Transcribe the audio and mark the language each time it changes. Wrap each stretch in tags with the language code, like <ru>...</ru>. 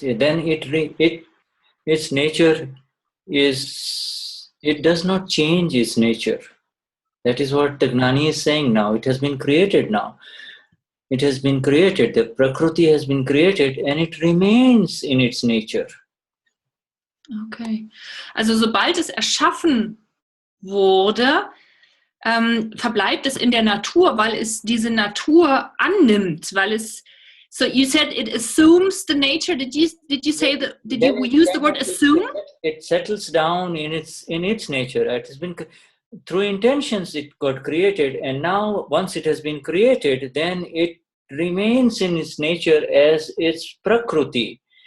<en>Then its nature is, it does not change its nature. That is what the Gnani is saying now. It has been created now. It has been created. The Prakruti has been created and it remains in its nature. Okay.</en> <de>Also sobald es erschaffen wurde, verbleibt es in der Natur, weil es diese Natur annimmt, weil es.</de> <en>So you said it assumes the nature. Did you say that? Did you use the word assume? It settles down in its nature. It has been through intentions. It got created, and now once it has been created, then it remains in its nature as its Prakruti.</en>